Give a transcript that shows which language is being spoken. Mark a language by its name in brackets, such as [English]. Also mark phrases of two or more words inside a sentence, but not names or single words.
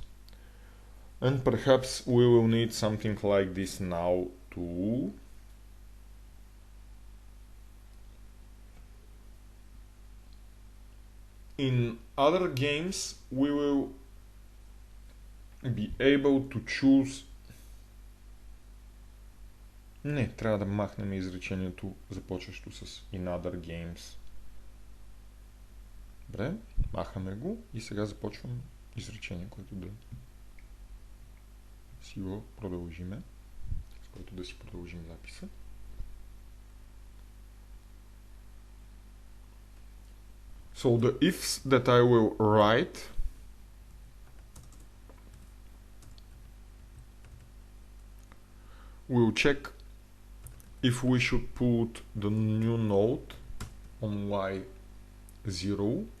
[English] And perhaps we will need something like this now too. In other games we will be able to choose. [Bulgarian] Не, трябва да махнем изречението, започващо с [English] in other games. [Bulgarian] Добре, махаме го и сега започвам изречение, което да си го продължиме, с което да си продължим записа. [English] So the ifs that I will write will check if we should put the new node on y0